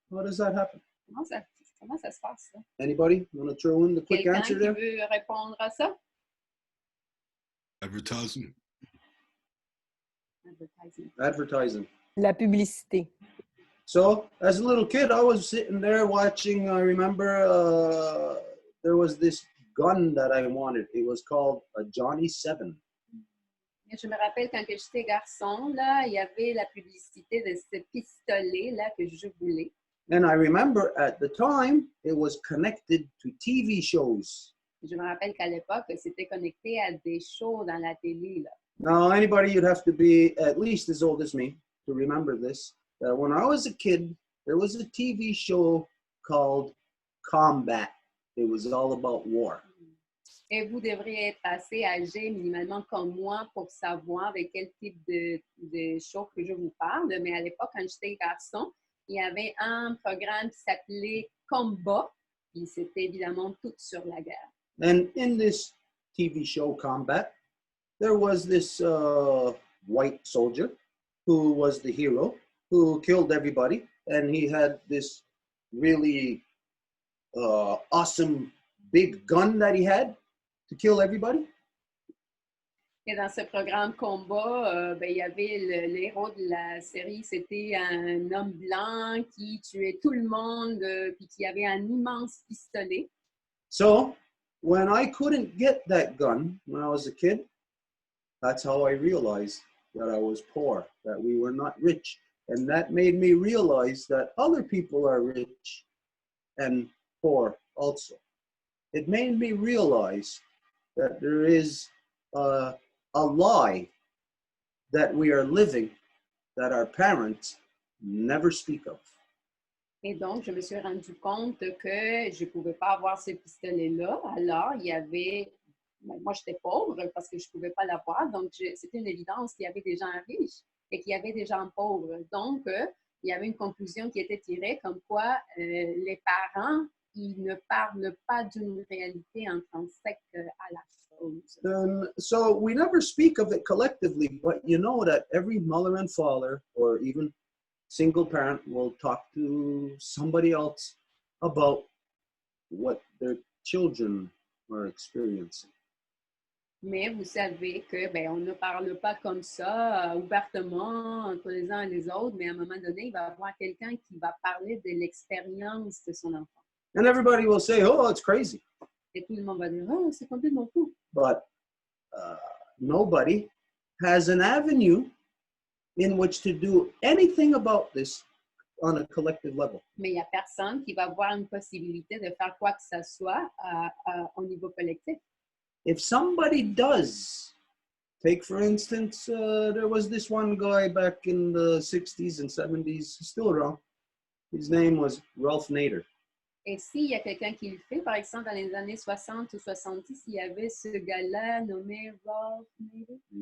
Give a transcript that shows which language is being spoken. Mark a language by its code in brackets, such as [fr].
[en] How does that happen? [fr] Comment ça se passe, ça? [en] Anybody want to throw in the quick [fr] Quelqu'un [en] answer [fr] qui [en] there? [fr] veut répondre à ça? [en] Advertising. Advertising. [fr] La publicité. [en] So, as a little kid, I was sitting there watching, I remember there was this gun that I wanted. It was called a Johnny 7. [fr] Je me rappelle quand j'étais garçon, là, il y avait la publicité de ce pistolet-là que je voulais. [en] And I remember at the time, it was connected to TV shows. [fr] Je me rappelle qu'à l'époque, c'était connecté à des shows dans la télé, là. [en] Now, anybody, you'd have to be at least as old as me to remember this, that when I was a kid, there was a TV show called Combat. It was all about war. [fr] Et vous devriez être assez âgé minimalement comme moi pour savoir de quel type de show que je vous parle. Mais à l'époque, quand j'étais garçon, il y avait un programme qui s'appelait Combat. Puis c'était évidemment tout sur la guerre. [en] And in this TV show Combat, there was this white soldier who was the hero, who killed everybody. And he had this really awesome big gun that he had to kill everybody. [fr] Et dans ce programme combat, il y avait le héros de la série, c'était un homme blanc qui tuait tout le monde, puis qui avait un immense pistolet. [en] So when I couldn't get that gun when I was a kid, that's how I realized that I was poor, that we were not rich. And that made me realize that other people are rich and poor also. It made me realize that there is a lie that we are living that our parents never speak of. [fr] Et donc, je me suis rendu compte que je ne pouvais pas avoir ce pistolet-là. Alors, il y avait... Moi, j'étais pauvre parce que je ne pouvais pas l'avoir. Donc, c'était une évidence qu'il y avait des gens riches et qu'il y avait des gens pauvres. Donc, il y avait une conclusion qui était tirée comme quoi les parents, ils ne parlent pas d'une réalité intrinsèque à la chose. [en] So we never speak of it collectively, but you know that every mother and father, or even single parent, will talk to somebody else about what their children are experiencing. [fr] Mais vous savez que on ne parle pas comme ça ouvertement entre les uns et les autres, mais à un moment donné, il va y avoir quelqu'un qui va parler de l'expérience de son enfant. [en] And everybody will say, oh, it's crazy. [fr] Et tout le monde va dire, oh, c'est complètement fou. [en] But nobody has an avenue in which to do anything about this on a collective level. [fr] Mais il n'y a personne qui va avoir une possibilité de faire quoi que ce soit au niveau collectif. [en] If somebody does, take for instance, there was this one guy back in the 60s and 70s, still around. His name was Ralph Nader. [fr] Et s'il y a quelqu'un qui le fait, par exemple, dans les années 60 ou 70, il y avait ce gars-là nommé Ralph Nader.